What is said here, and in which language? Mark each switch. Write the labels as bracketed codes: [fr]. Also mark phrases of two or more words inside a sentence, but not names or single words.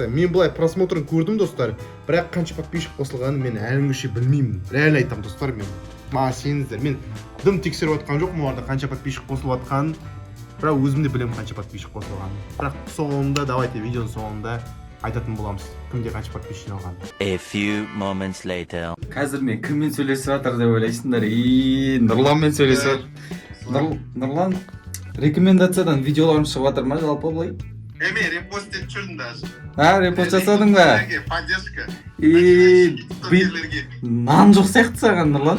[kk] Мен былай просмотрын көрдім, достар, бірақ қанша подписчик қосылғанын мен әлі білмеймін. Реально айтам, достар, мен маған сеніңіздер. Мен дым тексеріп отқан жоқпын оларда қанша подписчик қосылып отқанын. Бірақ өзім де білемін қанша подписчик қосылғанын. Бірақ соңында, давайте видеоның соңында айтатын боламыз, кімде қанша подписчик жиналған. [en] A few moments later. [kk] Қазір мен кіммен сөйлесіп жатыр деп ойлайсыңдар. Нұрланмен сөйлесіп жатыр. Нұрлан, рекомендациядан видеоларым шығып жатыр ма жалпы былай? Мен репост етіп жүрдім даже. Репост жасадың ба? Поддержка. Нан жоқ сияқты саған, Нұрлан.